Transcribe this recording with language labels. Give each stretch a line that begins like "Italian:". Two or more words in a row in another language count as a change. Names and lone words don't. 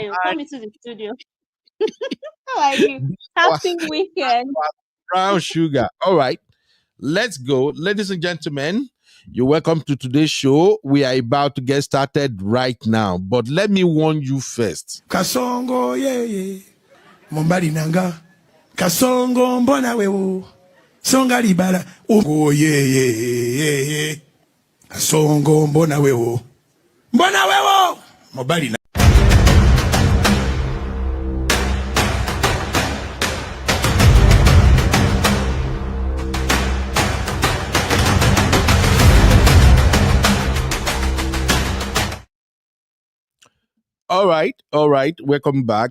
English: You come into the studio. How are you? Happy weekend. Brown sugar. All right. Let's go. Ladies and gentlemen, you're welcome to today's show. We are about to get started right now. But let me warn you first.
Lingala: Kasongo ye Mombali nanga Kasongo mbona wewo Songa libala Oh ye Kasongo mbona wewo Mombali nanga
English: All right. Welcome back.